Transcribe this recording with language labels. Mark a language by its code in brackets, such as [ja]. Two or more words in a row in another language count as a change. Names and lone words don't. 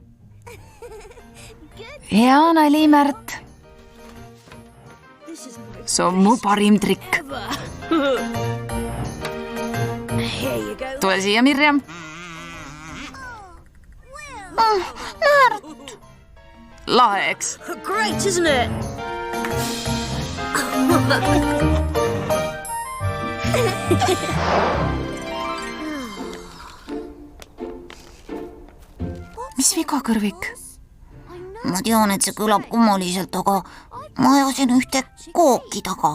[et] hea nali, Märt. see on mu parim trikk. tule siia, Mirjam. Märt. lahe, eks? [en] Great, isn't it? [et] mis viga, Kõrvik? Ma tean, et see kõlab kummaliselt, aga ma ajasin ühte kooki taga.